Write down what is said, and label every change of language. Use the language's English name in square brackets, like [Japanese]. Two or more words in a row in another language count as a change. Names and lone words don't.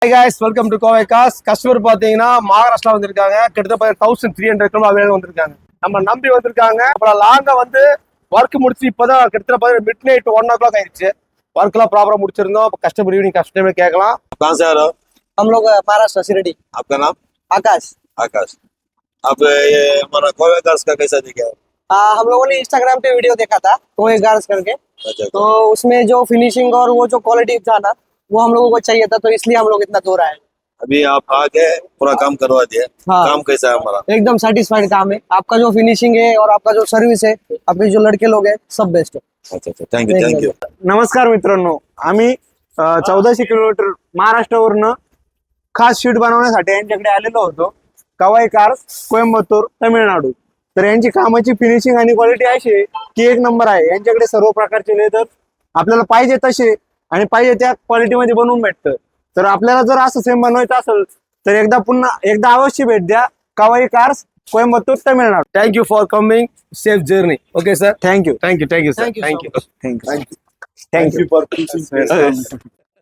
[English] Hi guys, welcome to Kovai Cars. [Tamil] கஸ்டமர் பாத்தீங்கன்னா மகாராஷ்டிரா வந்திருக்காங்க. கிட்டத்தட்ட 1300 கிலோ அவைலபிள் வந்திருக்காங்க. நம்ம நம்பி வந்திருக்காங்க. அப்புறம் லாங்கா வந்து ஒர்க் முடிச்சு இப்பதான் கிட்டத்தட்ட [English] mid night [Tamil] 1 o'clock ஆயிடுச்சு. ஒர்க் எல்லாம் ப்ராப்பரா முடிச்சிருந்தோம். கஸ்டமர் ஈவினிங் கஸ்டமர் கேட்கலாம். [Hindi] कहाँ से आ रहे हो? हम लोग महाराष्ट्र शिरडी। आपका नाम? आकाश। आकाश। आप ये हमारा कोवे कार्स का कैसा दिखा? हम लोगों ने इंस्टाग्राम पे वीडियो देखा था कोई गार्स करके, अच्छा तो उसमें जो फिनिशिंग और वो जो क्वालिटी था ना, वो हम लोगों को चाहिए था, तो इसलिए हम लोग इतना दूर आए। अभी आप आके पूरा काम करवा दिए। हाँ। काम कैसा है हमारा? एकदम सेटिस्फाइड काम है। आपका जो फिनिशिंग है और आपका जो सर्विस है, आपके जो लड़के लोग हैं, सब बेस्ट है। अच्छा अच्छा, [English] thank you. [Marathi] नमस्कार मित्रांनो, आम्ही 1400 किलोमीटर महाराष्ट्रावरनं खास शीट बनवण्यासाठी यांच्याकडे आलेलो होतो. कवाई कार्स, कोयंबतूर, तमिळनाडू. तर यांची कामाची फिनिशिंग आणि क्वालिटी अशी आहे की एक नंबर आहे. यांच्याकडे सर्व प्रकारचे लेदर आपल्याला पाहिजे तसे आणि पाहिजे त्या क्वालिटीमध्ये बनवून भेटतं. तर आपल्याला जर असं सेम बनवायचं असेल तर एकदा अवश्य भेट द्या. कवाई कार्स, कोयंबतूर, तमिळनाडू. [English] thank you for coming. safe journey. okay sir. thank you sir. थँक्यू. Thank you so much. thank you for